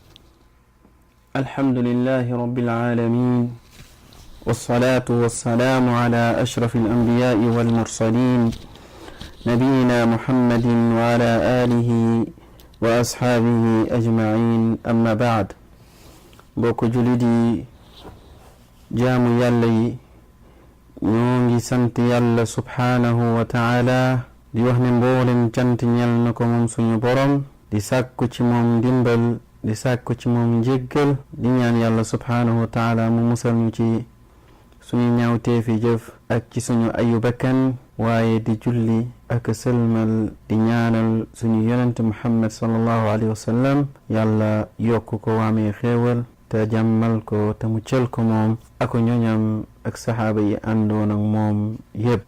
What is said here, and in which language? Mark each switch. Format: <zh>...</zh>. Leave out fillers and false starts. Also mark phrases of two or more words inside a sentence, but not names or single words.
<ar>الحمد لله رب العالمين، والصلاة والسلام على أشرف الأنبياء والمرسلين نبينا محمد وعلى آله وأصحابه أجمعين. أما بعد،</ar> <wo>بوكو جلدي جامو يالي نونجي سنت يالا</wo> <ar>سبحانه وتعالى</ar> <wo>di wax ne mboolem cant ñal na ko moom suñu borom, di sàkku ci moom ndimbal, di sàkku ci moom njéggal, di ñaan yàlla</wo> <ar>سبحانه وتعالى</ar> <wo>mu musal ñu ci suñu ñaawteefi jëf ak ci suñu ayu bakkan, waaye di julli ak sëlmal di ñaanal suñu yonent muhammad</wo> <ar>صلى الله عليه وسلم</ar> <wo>yàlla yokk ko waamee xéewal te jàmmal ko te muccal ko moom ako ñoñam ak saxaaba yi àndoon ak moom yépp.</wo>